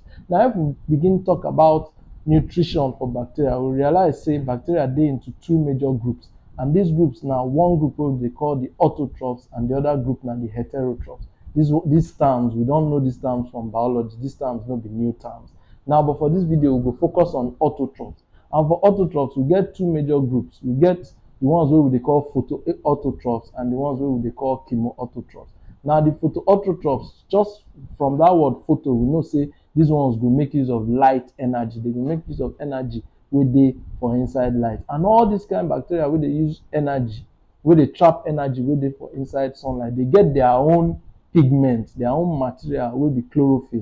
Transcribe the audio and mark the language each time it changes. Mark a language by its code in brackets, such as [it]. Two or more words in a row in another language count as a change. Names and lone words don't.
[pcm] Now, if we begin to talk about nutrition for bacteria, we realize say bacteria dey into two major groups, and these groups now, one group wey they call the autotrophs and the other group now the heterotrophs. These terms, we don't know these terms from biology. These terms no be new terms. Now, but for this video, we go focus on autotrophs. And for autotrophs, we get two major groups. We get the ones wey we dey call photoautotrophs and the ones wey we dey call chemoautotrophs. Now, the photoautotrophs, just from that word photo, we know say these ones go make use of light energy. They go make use of energy wey dey for inside light. And all these kind of bacteria wey dey use energy, wey dey trap energy wey dey for inside sunlight, they get their own pigment, their own material wey be chlorophyll.